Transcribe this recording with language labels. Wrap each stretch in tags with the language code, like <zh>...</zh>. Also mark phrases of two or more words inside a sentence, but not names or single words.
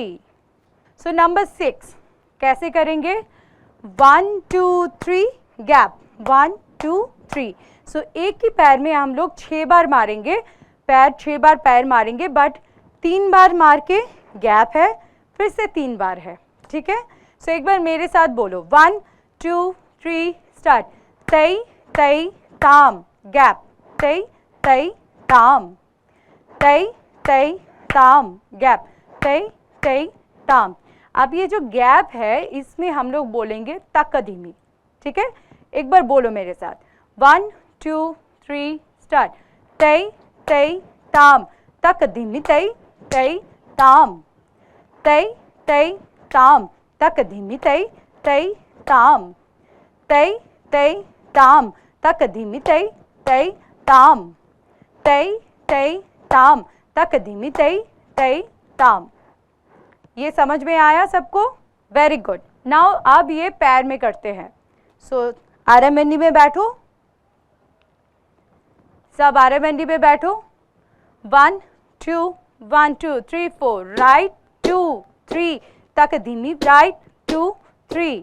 <hi>सो नंबर 6 कैसे करेंगे, 1 2 3 गैप, 1 2 3। सो एक ही पैर में हम लोग 6 बार मारेंगे, पैर 6 बार पैर मारेंगे, बट 3 बार मार के गैप है, फिर से 3 बार है, ठीक है। सो एक बार मेरे साथ बोलो, 1 2 3 स्टार्ट, तई तई ताम गैप, तई तई ताम, तई तई ताम गैप, तई तई ताम। अब ये जो गैप है इसमें हम लोग बोलेंगे तकदीमी, ठीक है। एक बार बोलो मेरे साथ, 1 2 3 स्टार्ट। तई तई ताम, तकदीमी तई तई ताम, तई तई ताम, तकदीमी तई तई ताम, तई तई ताम, तकदीमी तई तई ताम, तई तई ताम, तकदीमी तई तई ताम। ये समझ में आया सबको?</hi> <en>very good.</en> <hi>नाउ अब ये पैर में करते हैं। सो आरएमएनडी में बैठो, सब आरएमएनडी में बैठो। 1 2 1 2 3 4 राइट 2 3 तकदीमी राइट 2 3</hi>